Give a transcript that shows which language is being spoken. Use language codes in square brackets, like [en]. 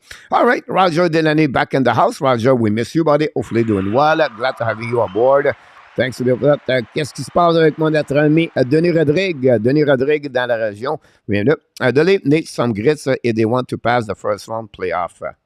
[en] All right, Roger Delaney back in the house. Roger, we miss you, buddy. Hopefully doing well. Glad to have you aboard. Thanks to that. [fr] Qu'est-ce qui se passe avec mon notre ami Denis Rodrigue? Denis Rodrigue dans la région. Bienvenue. [en] They need some grits if they want to pass the first round playoff.